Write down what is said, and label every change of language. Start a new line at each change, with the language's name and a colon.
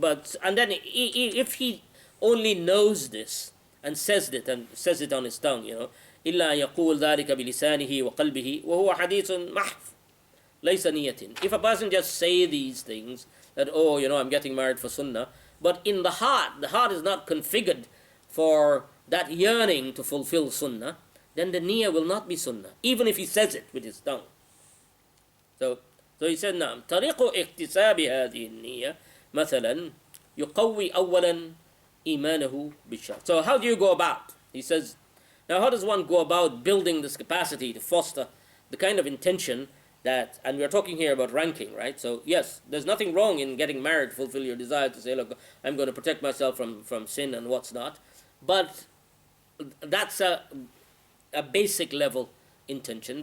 English: But, and then if he only knows this and says it on his tongue,
Arabic: إِلَّا يَقُولُ ذَلِكَ بِلِسَانِهِ وَقَلْبِهِ وَهُوَ حَدِيثٌ مَحْفٌ لَيْسَ نِيَّةٍ.
English: If a person just say these things, that, I'm getting married for sunnah, but in the heart is not configured for that yearning to fulfill sunnah, then the niyyah will not be sunnah, even if he says it with his tongue. So he said,
Arabic: نعم طريق اكتساب هذه النية مثلا يقوي أولا إيمانه بالشرع.
English: So how do you go about? He says, now how does one go about building this capacity to foster the kind of intention that, and we're talking here about ranking, right? So yes, there's nothing wrong in getting married to fulfill your desire, to say, look, I'm going to protect myself from sin and what's not, but that's a basic level intention.